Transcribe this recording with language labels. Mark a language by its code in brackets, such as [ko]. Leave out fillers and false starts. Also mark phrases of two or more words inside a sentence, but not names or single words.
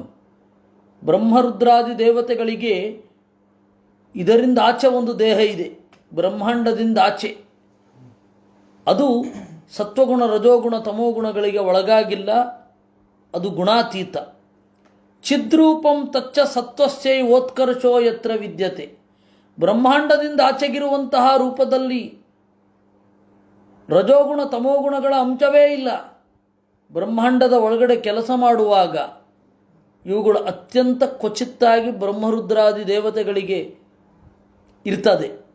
[kn] ಬ್ರಹ್ಮರುದ್ರಾದಿ ದೇವತೆಗಳಿಗೆ ಇದರಿಂದ ಆಚೆ ಒಂದು ದೇಹ ಇದೆ, ಬ್ರಹ್ಮಾಂಡದಿಂದ ಆಚೆ. ಅದು ಸತ್ವಗುಣ, ರಜೋಗುಣ, ತಮೋಗುಣಗಳಿಗೆ ಒಳಗಾಗಿಲ್ಲ, ಅದು ಗುಣಾತೀತ. [sa] ಚಿದ್ರೂಪಂ ತಚ್ಚ ಸತ್ವಸ್ಯೈವೋತ್ಕರ್ಷೋ ಯತ್ರ ವಿದ್ಯತೆ. [kn] ಬ್ರಹ್ಮಾಂಡದಿಂದ ಆಚೆಗಿರುವಂತಹ ರೂಪದಲ್ಲಿ ರಜೋಗುಣ ತಮೋಗುಣಗಳ ಅಂಶವೇ ಇಲ್ಲ. ಬ್ರಹ್ಮಾಂಡದ ಒಳಗಡೆ ಕೆಲಸ ಮಾಡುವಾಗ ಇವುಗಳು ಅತ್ಯಂತ ಕ್ವಚಿತ್ತಾಗಿ ಬ್ರಹ್ಮರುದ್ರಾದಿ ದೇವತೆಗಳಿಗೆ ಇರ್ತದೆ.